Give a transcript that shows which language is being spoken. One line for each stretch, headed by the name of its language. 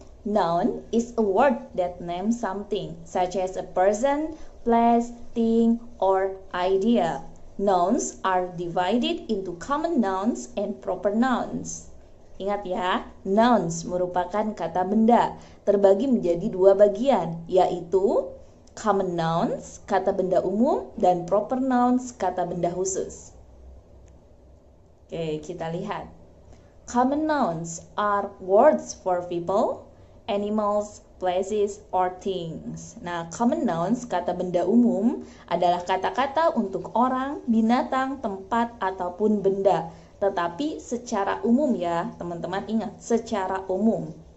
English: Noun is a word that names something, such as a person, place, thing, or idea. Nouns are divided into common nouns and proper nouns.
Indonesian: Ingat ya, nouns merupakan kata benda, terbagi menjadi dua bagian, yaitu common nouns, kata benda umum, dan proper nouns, kata benda khusus. Oke, kita lihat.
English: Common nouns are words for people, animals, places, or things.
Indonesian: Nah, common nouns, kata benda umum, adalah kata-kata untuk orang, binatang, tempat, ataupun benda. Tetapi secara umum ya, teman-teman ingat, secara umum.